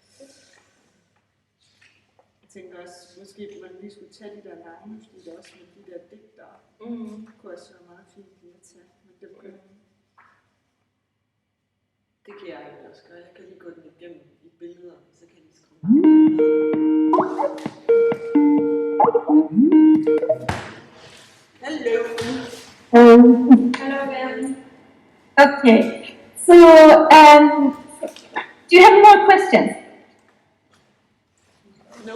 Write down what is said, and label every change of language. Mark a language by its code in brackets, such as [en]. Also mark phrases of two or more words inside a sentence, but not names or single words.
[da] Jeg tænker også, måske man lige skulle tage de der navne, fordi det er også med de der digtere. Kunne også være meget fint lige at tage. Men det må Det kan jeg også gøre. Jeg kan lige gå den igennem i billeder, så kan jeg lige skrive. [en] Hello. Hello again. Okay. So, do you have more questions? No.